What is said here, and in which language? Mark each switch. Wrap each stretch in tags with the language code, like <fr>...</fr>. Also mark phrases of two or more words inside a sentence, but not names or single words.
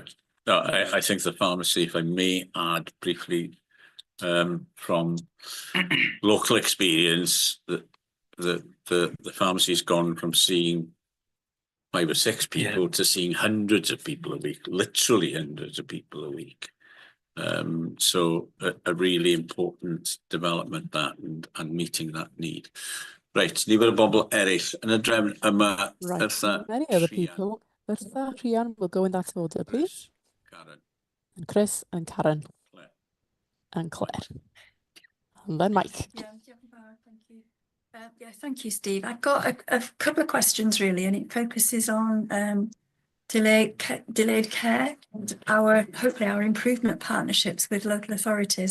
<en>No, I think the pharmacy, if I may add briefly, from local experience, that the pharmacy's gone from seeing 5 or 6 people to seeing hundreds of people a week, literally hundreds of people a week. So a really important development that and meeting that need. Right,</en> <cy>ni bod y bobl eraill yn y drefn yma.</cy> <en>Many other people. Bertha, Rhian, we'll go in that order, please. Karen. And Chris and Karen. Claire. And Claire. And then Mike. Yeah, thank you, Steve. I've got a couple of questions really, and it focuses on delayed care and hopefully our improvement partnerships with local authorities.</en>